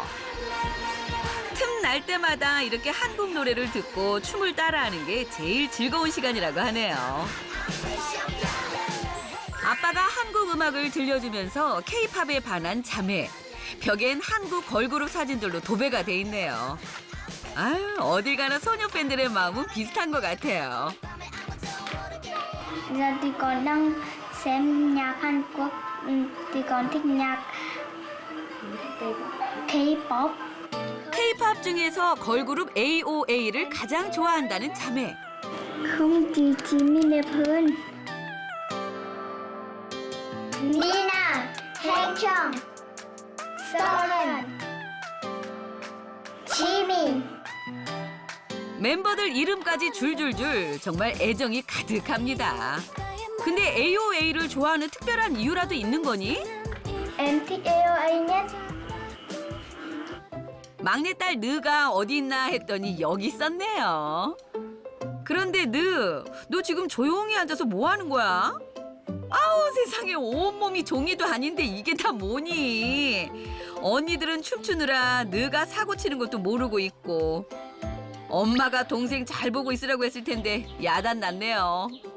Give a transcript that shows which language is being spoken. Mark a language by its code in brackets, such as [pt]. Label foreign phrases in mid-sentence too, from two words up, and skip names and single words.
[ko] 틈 날 때마다 이렇게 한국 노래를 듣고 춤을 따라하는 게 제일 즐거운 시간이라고 하네요. 아빠가 한국 음악을 들려주면서 K-팝에 반한 자매. 벽엔 한국 걸그룹 사진들로 도배가 돼 있네요. 아유, 어딜 가나 소녀 팬들의 마음은 비슷한 것 같아요. [vi] Giờ thì con đang xem nhạc Hàn Quốc, thì con thích nhạc K-pop. [ko] K-팝 중에서 걸그룹 AOA를 가장 좋아한다는 자매. [vi] Không chỉ mình đẹp hơn. Nina, Haechong, Seoren, Jimin. [ko] 멤버들 이름까지 줄줄줄 정말 애정이 가득합니다. 근데 AOA를 좋아하는 특별한 이유라도 있는 거니? [vi] Em thích AOA nhất. [ko] 막내딸 느가 어디 있나 했더니 여기 있었네요. 그런데 너 지금 조용히 앉아서 뭐 하는 거야? 아우 세상에 온몸이 종이도 아닌데 이게 다 뭐니? 언니들은 춤추느라 느가 사고 치는 것도 모르고 있고 엄마가 동생 잘 보고 있으라고 했을 텐데 야단 났네요.